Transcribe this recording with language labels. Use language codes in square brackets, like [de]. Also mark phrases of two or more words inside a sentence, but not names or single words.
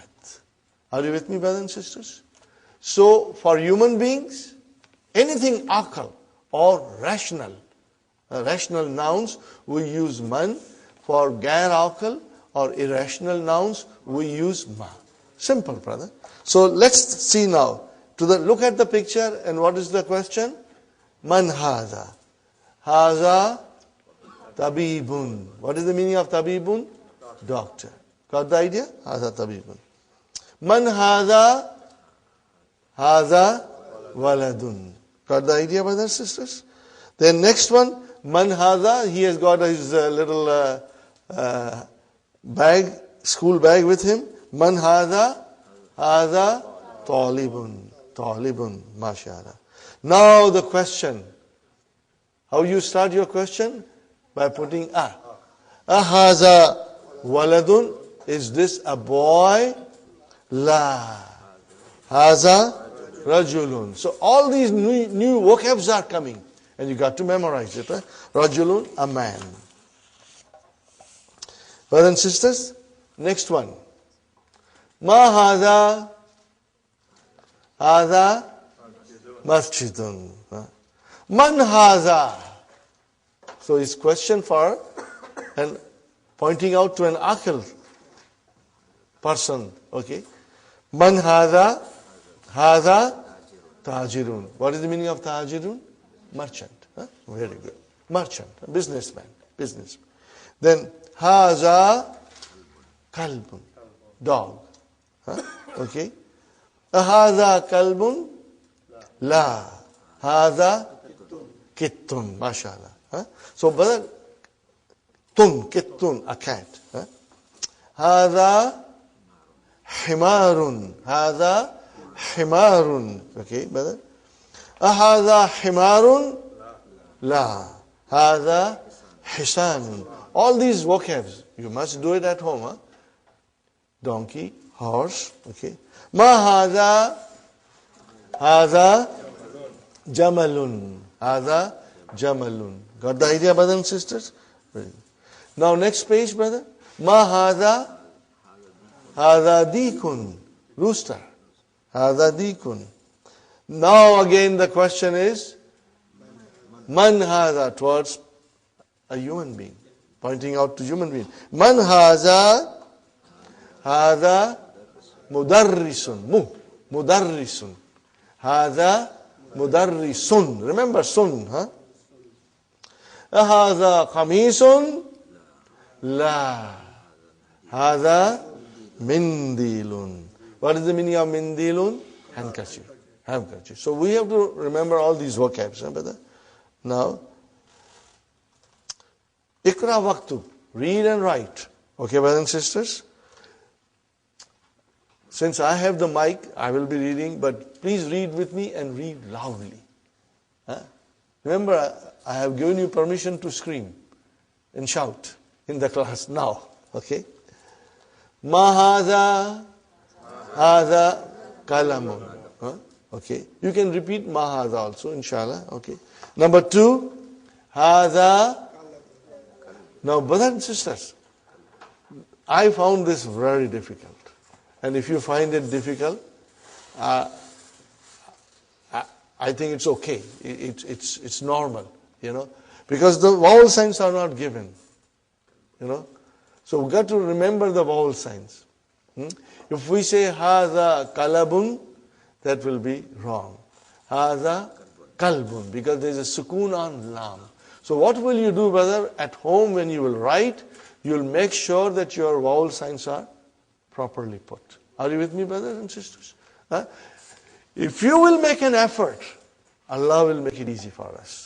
[en] Are you with me, brothers and sisters? So, for human beings, anything aqal or rational nouns, we use man. For [ar] غير عاقل [en] or irrational nouns, we use ma. Simple, brother. So let's see now. Look at the picture, and what is the question? [ar] من هذا. هذا طبيبٌ. [en] What is the meaning of tabibun? Doctor. Got the idea? [ar] هذا طبيبٌ. من هذا. هذا ولدٌ. [en] Got the idea, brothers and sisters? Then next one, [ar] من هذا. [en] He has got his little bag, school bag with him. [ar] من هذا. هذا طالبٌ. طالبٌ. ما شاء الله. [en] Now the question. How you start your question? By putting a. [ar] هذا ولدٌ. [en] Is this a boy? [ar] La. هذا رجلٌ. [en] So all these new vocabs are coming. And you got to memorize it. Right? Rajulun, a man. Brothers and sisters, next one. [ar] ما هذا. هذا مسجدٌ. من هذا. [en] So his question for and pointing out to an aqil person. [ar] Okay. من هذا. هذا تاجرٌ. [en] What is the meaning of tajirun? Merchant. Very good. Merchant. Businessman. [ar] Then هذا كلبٌ. [en] Dog. Okay. [ar] هذا كلبٌ. لا. هذا قطٌّ. MashaAllah. [en] So, brother, kittun, a cat. [ar] هذا حمارٌ. هذا حمارٌ. Okay, brother. هذا حمارٌ. لا. هذا حصانٌ. [en] All these vocabs, you must do it at home. Donkey, horse. [ar] Okay. ما هذا. هذا جملٌ. هذا جملٌ. [en] Got the idea, brothers and sisters? Now next page, brother. [ar] ما هذا. هذا ديكٌ. Rooster. هذا ديكٌ. [en] Now again the question is, [ar] من هذا, [en] towards a human being. Pointing out to human being. [ar] من هذا. هذا مدرسٌ. مدرسٌ. هذا مدرسٌ. [en] Remember sun, [ar] هذا قميصٌ. لا. هذا منديلٌ. [en] What is the meaning of mindilun? Handkerchief. So we have to remember all these vocabs, brother. [ar] Now, اقرأ واكتب. [en] Read and write. Okay, brothers and sisters? Since I have the mic, I will be reading, but please read with me and read loudly. Remember, I have given you permission to scream and shout in the class now. [ar] Okay? ما هذا. هذا قلمٌ. [en] Okay. You can repeat [ar] ما هذا [en] also, inshallah. Okay. Number 2, haza. Now, brothers and sisters, I found this very difficult. And if you find it difficult, I think it's okay. It's normal, because the vowel signs are not given, So we've got to remember the vowel signs. If we say [ar] هذا كَلَبٌ, [en] that will be wrong. [ar] هذا كلبٌ, [en] because there is a sukoon on lam. So what will you do, brother? At home when you will write, you will make sure that your vowel signs are properly put. Are you with me, brothers and sisters? If you will make an effort, Allah will make it easy for us.